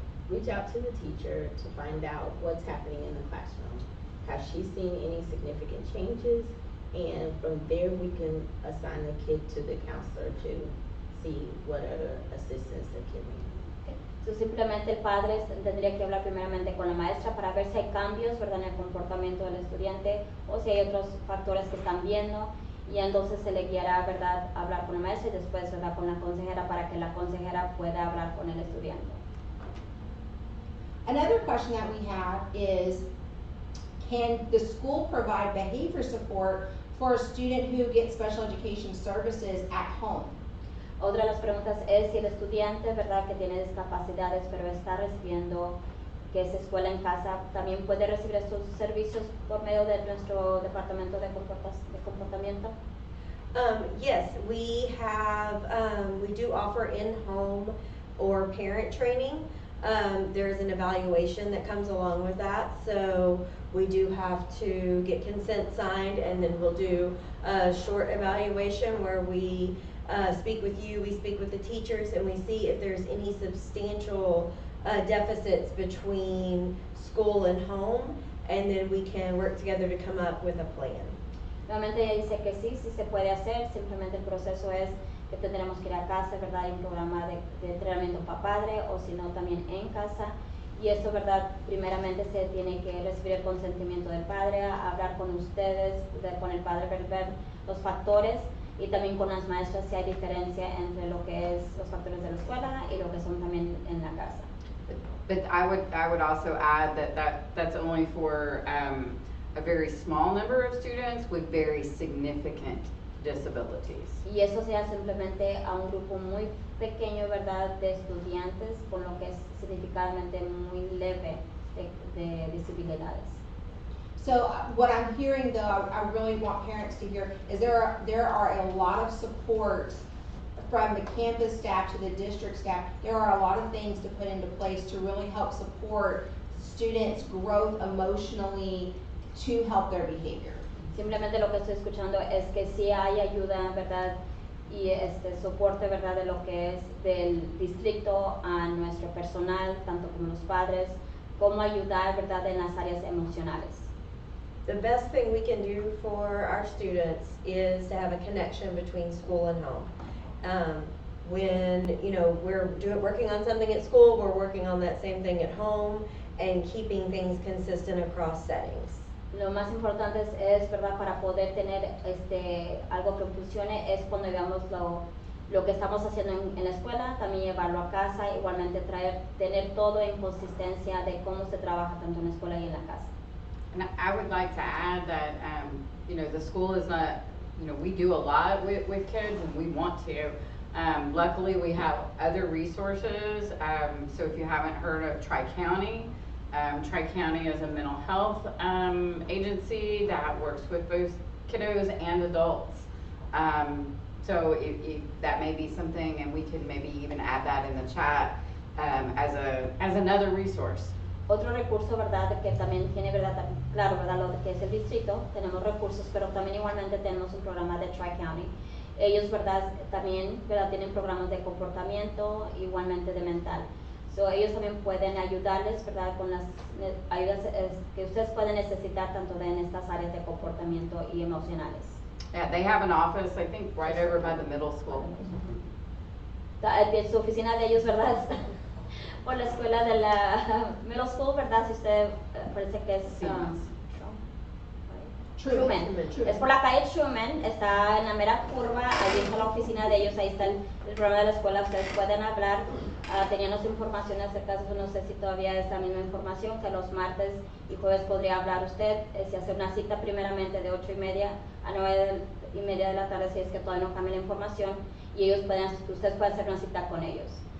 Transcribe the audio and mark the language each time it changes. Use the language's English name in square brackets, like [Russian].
[English] Reach out to the teacher to find out what's happening in the classroom. Has she seen any significant changes? And from there, we can assign the kid to the counselor to see what other assistance the kid needs. [Spanish] So, simplemente el padre tendría que hablar primeramente con la maestra para ver si hay cambios, ¿verdad?, en el comportamiento del estudiante o si hay otros factores que están viendo, y entonces se le guiará, ¿verdad?, hablar con la maestra y después, ¿verdad?, con la consejera para que la consejera pueda hablar con el estudiante. [English] Another question that we have is, can the school provide behavior support for a student who gets special education services at home? [Spanish] Otra de las preguntas es si el estudiante, ¿verdad?, que tiene discapacidades pero está recibiendo que es escuela en casa, también puede recibir estos servicios por medio de nuestro departamento de comportamiento. [English] Yes, we have, we do offer in-home or parent training. There's an evaluation that comes along with that, so we do have to get consent signed, and then we'll do a short evaluation where we speak with you, we speak with the teachers, and we see if there's any substantial deficits between school and home, and then we can work together to come up with a plan. [Spanish] Nuevamente ella dice que sí se puede hacer, simplemente el proceso es que tendremos que ir a casa, ¿verdad?, hay un programa de entrenamiento para padre, o si no también en casa, y eso, ¿verdad?, primeramente se tiene que recibir el consentimiento del padre, hablar con ustedes, con el padre, ver los factores, y también con las maestras si hay diferencia entre lo que es los factores de la escuela y lo que son también en la casa. [English] But I would also add that's only for a very small number of students with very significant disabilities. [Spanish] Y eso sea simplemente a un grupo muy pequeño, ¿verdad?, de estudiantes con lo que es significativamente muy leve de disabilidades. [English] So what I'm hearing, though, I really want parents to hear, is there are a lot of support from the campus staff to the district staff. There are a lot of things to put into place to really help support students' growth emotionally to help their behavior. [Spanish] Simplemente lo que estoy escuchando es que sí hay ayuda, ¿verdad?, y soporte, ¿verdad?, de lo que es del distrito a nuestro personal, tanto como los padres, cómo ayudar, ¿verdad?, en las áreas emocionales. [English] The best thing we can do for our students is to have a connection between school and home. When, we're working on something at school, we're working on that same thing at home, and keeping things consistent across settings. [Spanish] Lo más importante es, ¿verdad?, para poder tener algo que funcione, es cuando veamos lo que estamos haciendo en la escuela, también llevarlo a casa, igualmente tener todo en consistencia de cómo se trabaja tanto en la escuela y en la casa. [English] And I would like to add that, the school is not, we do a lot with kids, and we want to. Luckily, we have other resources. So if you haven't heard of Tri-County, Tri-County is a mental health agency that works with both kiddos and adults. So that may be something, and we could maybe even add that in the chat as another resource. [Spanish] Otro recurso, ¿verdad?, que también tiene, ¿verdad?, claro, ¿verdad?, lo que es el distrito, tenemos recursos, pero también igualmente tenemos un programa de Tri-County. Ellos, ¿verdad?, también, ¿verdad?, tienen programas de comportamiento, igualmente de mental. So, ellos también pueden ayudarles, ¿verdad?, con las ayudas que ustedes pueden necesitar tanto en estas áreas de comportamiento y emocionales. [English] Yeah, they have an office, I think, right over by the middle school. [Spanish] Su oficina de ellos, ¿verdad?, está por la escuela de la [English] middle school, [Spanish] ¿verdad? Si usted parece que es Truman. Es por la calle Truman, está en la mera curva, ahí está la oficina de ellos, ahí está el programa de la escuela, ustedes pueden hablar, teníamos información acerca de eso, no sé si todavía es la misma información, que los martes y jueves podría hablar usted, si hace una cita primeramente de 8:30 a 9:30 de la tarde, si es que todavía no cambia la información, y ustedes pueden hacer una cita con ellos.